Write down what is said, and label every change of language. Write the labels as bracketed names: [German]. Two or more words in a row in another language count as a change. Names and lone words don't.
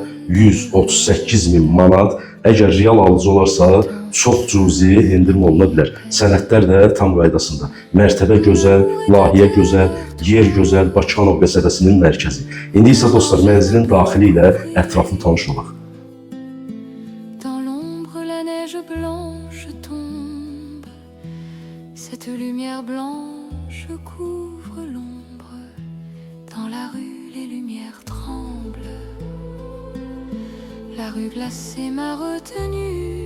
[Azerbaijani] 138.000 manat. Əgər real alıcı olarsa, çox cüzi endirim oluna bilər. Sənədlər də tam qaydasında. Mərtəbə gözəl, layihə gözəl, yer gözəl, Bakıxanov qəsəbəsinin mərkəzi. İndi isə dostlar, mənzilin daxili ilə ətraflı tanış olaq. [French] Dans l'ombre, la neige blanche tombe. Cette lumière blanche couvre l'ombre. Dans la rue, les lumières tremblent. La rue glacée m'a retenu.